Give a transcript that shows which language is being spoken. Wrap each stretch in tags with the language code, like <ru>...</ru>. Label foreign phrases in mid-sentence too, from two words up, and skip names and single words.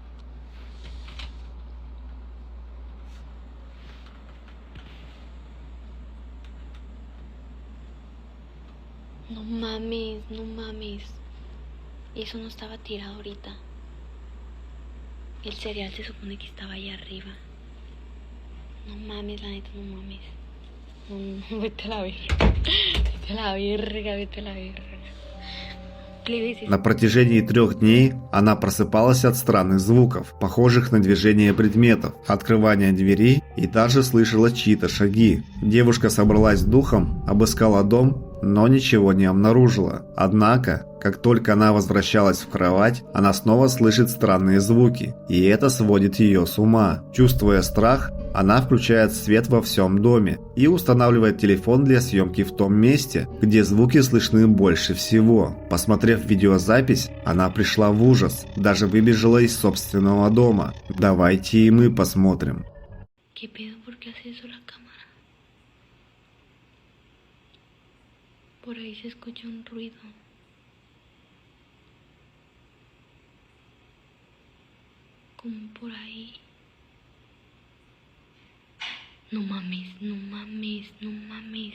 <es>No mames, no mames. Eso no estaba tirado ahorita. El cereal se supone que estaba allá arriba. No mames, la neta, no mames. No, vete a la verga. Vete a la verga, vete a la verga.</es> <ru>На протяжении 3 дней она просыпалась от странных звуков, похожих на движение предметов, открывание двери и даже слышала чьи-то шаги. Девушка собралась с духом, обыскала дом, но ничего не обнаружила. Однако, как только она возвращалась в кровать, она снова слышит странные звуки, и это сводит ее с ума. Чувствуя страх, она включает свет во всем доме и устанавливает телефон для съемки в том месте, где звуки слышны больше всего. Посмотрев видеозапись, она пришла в ужас, даже выбежала из собственного дома. Давайте и мы посмотрим.</ru> <es>¿Qué pedo? ¿Por qué hace eso la cámara? Por ahí se escucha un ruido. como por ahí. No mames, no mames, no mames.</es>